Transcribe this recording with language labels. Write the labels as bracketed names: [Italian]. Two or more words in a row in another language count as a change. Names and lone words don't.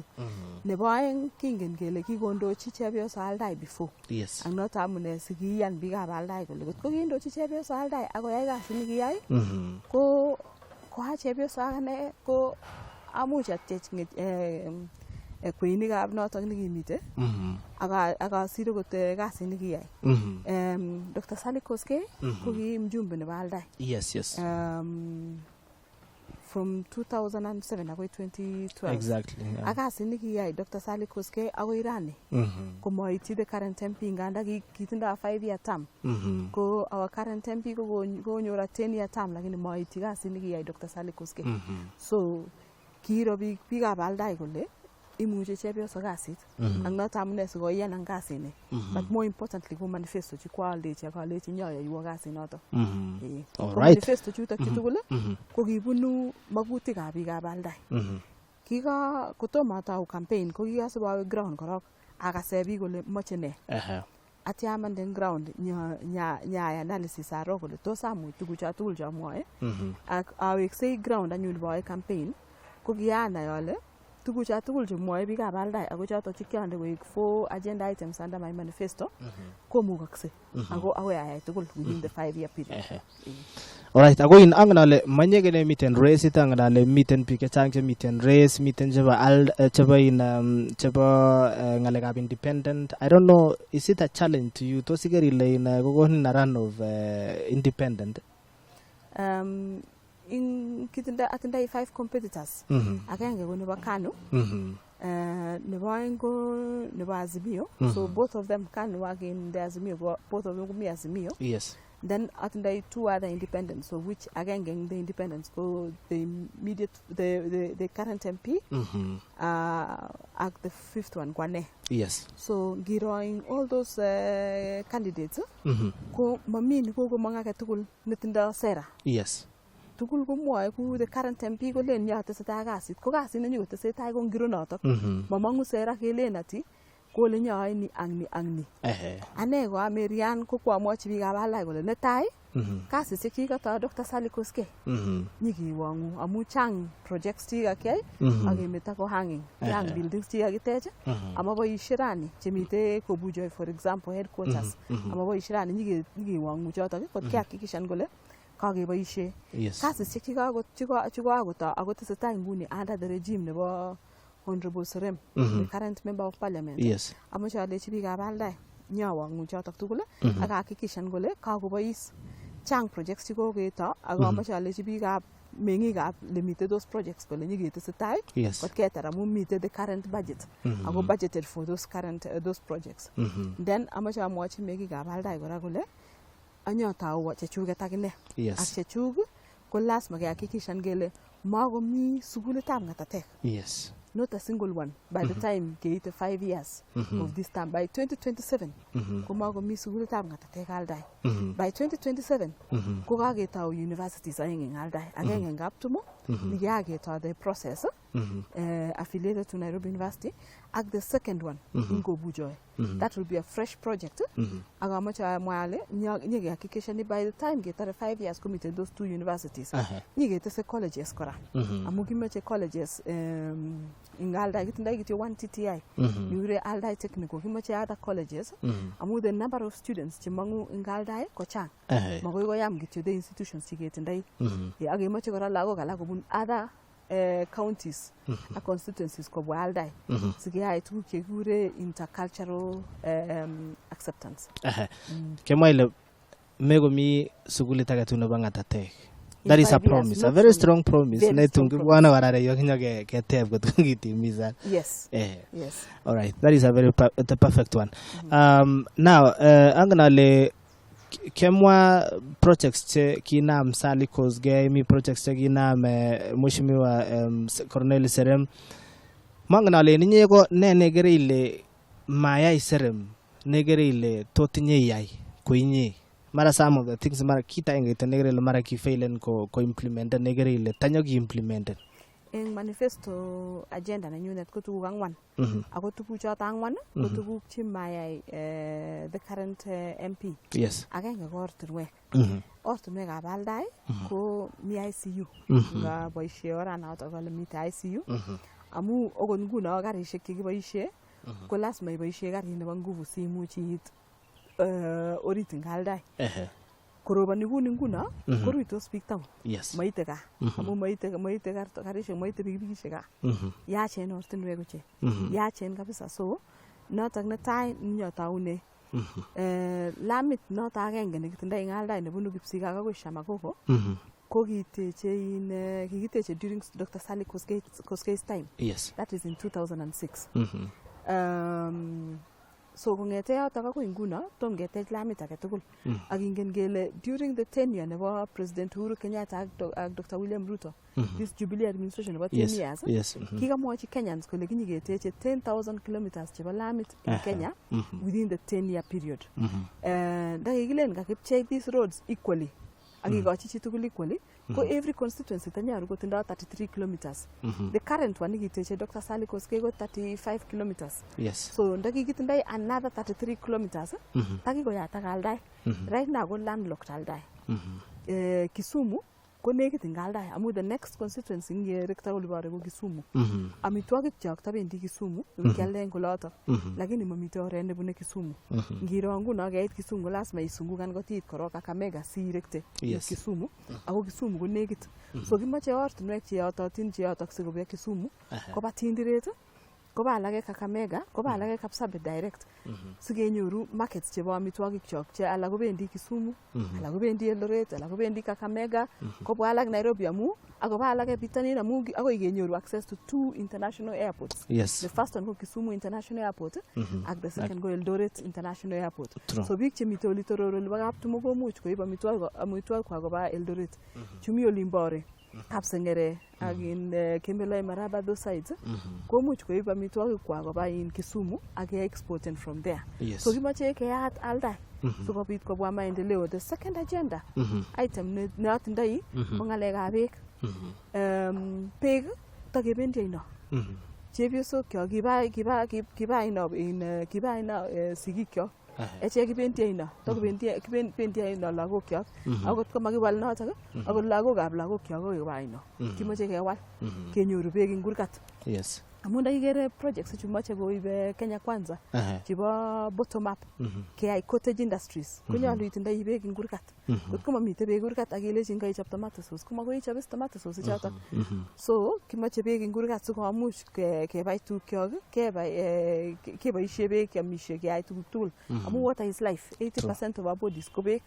[Kalenjin] Nebo aeng kingen kele kikondochi chepyoso Aldai before ak noto amune sikiyan biikab Aldai kole kotko kindochi chepyoso Aldai akoyai kasit nekiyai ko a chepyoso akane ko amuch atech kweinikab notok nekimite akasire kot kasit nekiyai. Dr. Sally Koskei ko ki mjumbe nebo Aldai. [English] Yes. from 2007 agoi 2012. Exactly. Yeah. [Kalenjin] Akasit nekiyai Dr. Sally Koskei agoi rani. Komoityi [English] the current MP [Kalenjin] nganda kitindoi [English] 5-year term. [Kalenjin] Ko [English] our current MP [Kalenjin] ko konyor [English] a 10-year term [Kalenjin] lakini moityi kasit nekiyai Dr. Sally Koskei. So kiiro biikab Aldai kole imuche chepyoso kasit. Ak noto amune sikoyan ang kasini. [English] But more importantly [Kalenjin] ko manifesto chi kwaldechi akalechi nyoyoiwo kasit noto. [English] All right. [Kalenjin] Manifesto chutok chutugul ko kibunu magutikab biikab Aldai. Kika kotomo atau campaign ko kikasib awe ground korok akase biik kole moche ne. Atya amande ground nya analysis aro kole tos amuch tugucho tugul chamwoe. Ak aweksei ground anyun boe campaign ko kianai ale tugucho tugul chemwoe biikab Aldai ako chotok chekiande koek [English] 4 agenda items under my manifesto [Kalenjin] komukakse ako agoi ayai tugul [English] within the 5-year period. [Kalenjin] Alright, ako in ang nale manye gene miten race ita ang nale miten biik chechang che miten race miten chebo ngalekab independent. [English] I don't know, is it a challenge to you to [Kalenjin] sigari le in gogonin na [English] run of independent? [Kalenjin] In kitinda atindai 5 competitors. Agenge ko nebo Kano. Nebo Engo, nebo Azimio. [English] So both of them Kano again the Azimio, both of them go me Azimio. Yes. Then atindai 2 other independents, so which again the independents go the immediate the current MP at the 5th one Kwane. Yes. [Kalenjin] So giroing [English] all those candidates [Kalenjin] ko mamini ko mga katugul nitindo sera. [English] Yes. [Kalenjin] Tugul ko mwoe ku [English] the current MP [Kalenjin] ko len ya tesetai kasit ko kasit nenyu tesetai ko ngiro notok mamangu sera kelen ati kole nyoe ni ang ni ane ko Marianne ko kwamwochi biikab Aldai kole netai kasisiek chikata Dr. Sally Koskei nyikiwongu amu chang projects chikakiyai akemeto ko hanging chang buildings chikakitech amaboisie rani chemite Kobujoi [English] for example headquarters [Kalenjin] amaboisie rani nyikiwongu chotok kot kihakikishan kole kakeboisie. Kasisiek chikakotoi ako tesetai nguni [English] under the regime [Kalenjin] nebo Honorable Serem, [English] the current member of parliament. Yes. [Kalenjin] Amoche alechi biikab Aldai nyawongu chotok tugul ak hakikishan kole kakobois chang projects chikoketo ako amoche alechi biikab mengikab lemite [English] those projects [Kalenjin] kole nyiketesetai kot ketar amu mite [English] the current budget [Kalenjin] ako [English] budgeted for those current those projects. [Kalenjin] Then amoche amwochi mengikab Aldai kora kole anyotau chechuket akine. Ak chechuk ko lasma kehakikishan kele makomi sukulitab ngatatek. [English] Yes. Not a single one. By the time keite 5 years of this time, by 2027, [Kalenjin] ko makomi sukulitab ngatatek Aldai. By 2027, ko kaketau universities aeng eng Aldai. Agenge eng Kaptumo, nikaketau [English] the process affiliated to Nairobi University, [Kalenjin] ak [English] the second one [Kalenjin] in Kobujoi. [English] That will be a fresh project. [Kalenjin] Ak amoche amwale nyekehakikisha ni [English] by the time ketare 5 years committed those 2 universities. [Kalenjin] Nyiketese colleges kora. Amu kimeche colleges in Aldai kitindai kityo 1 TTI. [English] Yure Aldai Technical kimeche other colleges. Amu the number of students chemangu in Aldai [Kalenjin] ko chang. Makoi koyam kityo the institutions chiketindai. Ak kemeche kora lagok alak kobun [English] other counties and constituencies [Kalenjin] kobwa Aldai sikeyai tuguk chekikure [English] intercultural acceptance. [Kalenjin] Kemwa ile mekomi sukulit age tugul nebo ngatatek. [English] That is a promise, a very strong promise. [Kalenjin] Netungibwana warare yokinya keteb kotungitimiza. [English] Yes. Yes. All right, that is a very the perfect one. [Kalenjin] Now anganale kemwa projects che kinam Sally Koskei mi projects che kinam Mheshimiwa Cornel Serem manganale ninye ko ne negere ile mayai Serem negere ile totinye yai ko inye mara [English] some of the things [Kalenjin] mara kita ingete negere ile mara ki failen ko implement negere ile tanyo ki implemented eng manifesto agenda nenyunet ko tuguk angwan ako tuguk choto angwan ko tuguk che mayai [English] the current MP. Yes. [Kalenjin] Agenge ko ortinwek. Ortinwekab Aldai ko mi ICU nga boisie oranato kole mi ICU amu okot nguno karisiek chekiboisie ko lasima iboisie karit nebo nguvu simuch iit orit eng Aldai. Korobani kuni nguno koruitos biik taon. [English] Yes. [Kalenjin] Maite ka amu maite karisiek maite pikipikisiek ka. Yachen ortinwek uche. Yachen kabisa, so notok netai nyotaune lamit noto agenge nekitindoi eng Aldai nebunu Kipsigak akoi Shamakoko ko kikiteche during Dr. [English] Sally Koskei's time. Yes. That is in 2006. [Kalenjin] So kongete yotok akoi nguno tom ketech lamit age tugul. Ak ingen kele [English] during the tenure [Kalenjin] nebo President Uhuru Kenyatta ak Dr. William Ruto, [English] this Jubilee administration nebo 10 years, [Kalenjin] kikamwochi Kenyans kole kinyiketeche [English] 10,000 kilometers [Kalenjin] chebo lamit [English] in Kenya within the 10-year period. [Kalenjin] Ndakikilen kakipchei [English] these roads equally, [Kalenjin] akikochi chitugul equally, ko [English] every constituency [Kalenjin] tanyaru kotindo 33 kilometers. [English] The current one nikiteche Dr. Sally Koskei ko 35 kilometers. Yes. [Kalenjin] So ndakikitindoi another 33 kilometers, takikoyatak Aldai. [English] Right now ko landlocked Aldai. [Kalenjin] Kisumu ko nekit ing Aldai amu [English] the next constituency [Kalenjin] ngerekta olibore ko Kisumu. Amitwogik chok tabendi Kisumu ngialde eng olotok, lakini mamite oret nebune Kisumu. Ngiro nguno keit Kisumu ko lazima isungukan kotit korok Kakamega sirekte Kisumu, ako Kisumu ko nekit. So kimache ortinwek cheyototin cheyotok sikobya Kisumu, koba Tindiret, koba alake Kakamega, koba alake Kapsabet direct. Sikenyoru markets chebo amitwogik chok che ala kobendi Kisumu, ala kobendi Eldoret, ala kobendi Kakamega, kobwa alak Nairobi amu, akoba alake bitanin amu akoi kenyoru [English] access to 2 international airports. Yes. The first one ko Kisumu International Airport, ak the second ko Eldoret International Airport. True. So [Kalenjin] biik chemite oli tororo libo kaptumo komuch koib amitwogik kwa koba Eldoret. Chumi olimbore Kapsengere ak in Kembeloi Maraba [English] those sides, [Kalenjin] komuch koib amitwogik kwa koba in Kisumu ak exporten [English] from there. Yes. [Kalenjin] So kimache keyat Aldai sikobit kobwa maendeleo. [English] The second agenda item [Kalenjin] neotindoi ko ng'alekab beek. Beek takebendi aino. Chepyosok kyok kiba aino sigikyok. Eche kibendi aino, kibendi aino lagok kyok. Akot ko makiwal notok, akot lagokab lagok kyok ko kiba aino. Kimache kewal kenyoru beek ing kurgat. [English] Yes. [Kalenjin] Amu ndakikere projects chu mache koibe Kenya Kwanza chebo bottom up keyai [English] cottage industries [Kalenjin] konyolu itindoi beek ing kurgat. Kotko mamite beek kurgat akilechin kaichop [English] tomato sauce [Kalenjin] komakoi ichop [English] tomato sauce [Kalenjin] chotok. So kimache beek ing kurgat sikomuch kebai tukyok, keboisie beek keamisie keyai tuguk tugul. [English] Amu water is life. 80% of our bodies [Kalenjin] ko beek.